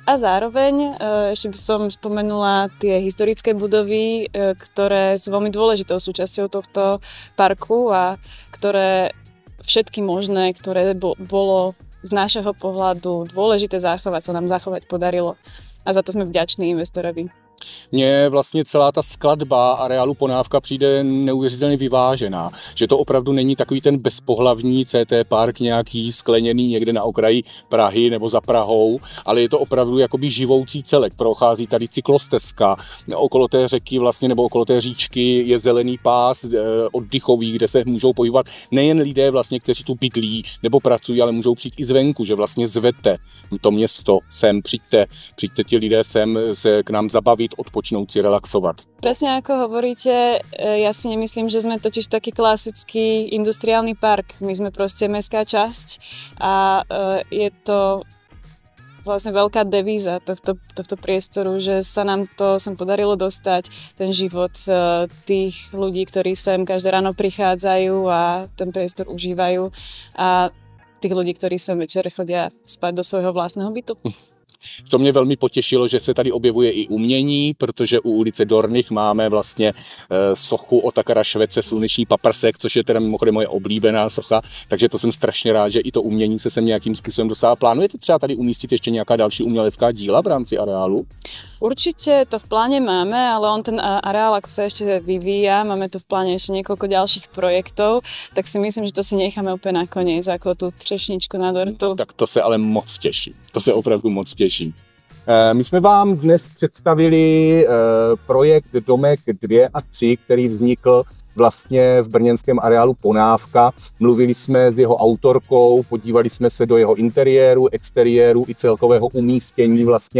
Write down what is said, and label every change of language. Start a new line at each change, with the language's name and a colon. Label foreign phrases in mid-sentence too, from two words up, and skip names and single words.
Slovak: A zároveň ešte by som spomenula tie historické budovy, ktoré sú veľmi dôležitou súčasťou tohto parku a ktoré všetky možné, ktoré bolo z nášho pohľadu dôležité zachovať, sa nám zachovať podarilo. A za to jsme vďační investorovi.
Czech: Mně vlastně celá ta skladba areálu Ponávka přijde neuvěřitelně vyvážená. Že to opravdu není takový ten bezpohlavní CT park nějaký skleněný někde na okraji Prahy nebo za Prahou, ale je to opravdu jakoby živoucí celek. Prochází tady cyklostezka, okolo té řeky vlastně nebo okolo té říčky je zelený pás oddychový, kde se můžou pohybovat nejen lidé vlastně, kteří tu bydlí nebo pracují, ale můžou přijít i zvenku, že vlastně zvete to město sem, přijďte ti lidé sem se k nám zabavit, odpočnout si, relaxovat.
Slovak: Presne ako hovoríte, ja si nemyslím, že sme totiž taký klasický industriálny park. My sme proste mestská časť a je to vlastne veľká devíza tohto priestoru, že sa nám to sem podarilo dostať, ten život tých ľudí, ktorí sem každé ráno prichádzajú a ten priestor užívajú a tých ľudí, ktorí sem večer chodia spať do svojho vlastného bytu.
Czech: Co mě velmi potěšilo, že se tady objevuje i umění, protože u ulice Dorných máme vlastně sochu Otakara Švece, Sluneční paprsek, což je teda mimochodem moje oblíbená socha, takže to jsem strašně rád, že i to umění se sem nějakým způsobem dostává. Plánujete třeba tady umístit ještě nějaká další umělecká díla v rámci areálu?
Slovak: Určite to v pláne máme, ale on ten areál ako sa ešte vyvíja, máme tu v pláne ešte niekoľko ďalších projektov, tak si myslím, že to si necháme úplne nakoniec, ako tú
Czech: třešničku na dortu. Tak to se ale moc těší, to se opravdu moc těší. My jsme vám dnes představili projekt Domek 2 a 3, který vznikl vlastně v brněnském areálu Ponávka. Mluvili jsme s jeho autorkou, podívali jsme se do jeho interiéru, exteriéru i celkového umístění vlastně.